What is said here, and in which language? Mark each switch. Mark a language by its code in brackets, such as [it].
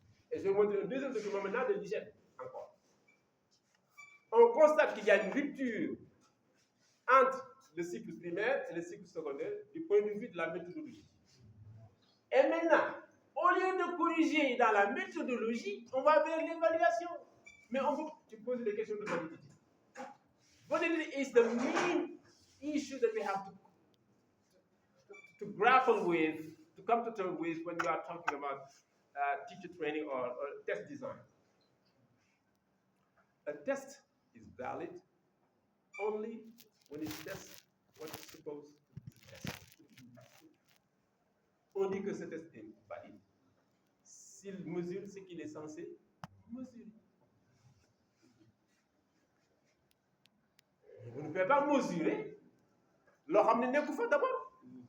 [fr] Et je vais vous montrer un deuxième document maintenant de l'hygiène, encore. On constate qu'il y a une rupture entre le cycle primaire et le cycle secondaire du point de vue de la méthodologie. Et maintenant, au lieu de corriger dans la méthodologie, on va vers l'évaluation. Mais on peut poser des questions de validité. [en] Validity is the main issue that we have to grapple with, to come to terms with when you are talking about teacher training or test design. A test is valid only when it tests what it's supposed to test. [fr] On dit que ce test est valide s'il mesure ce qu'il est censé mesurer. Vous ne pouvez pas mesurer leur amener d'abord.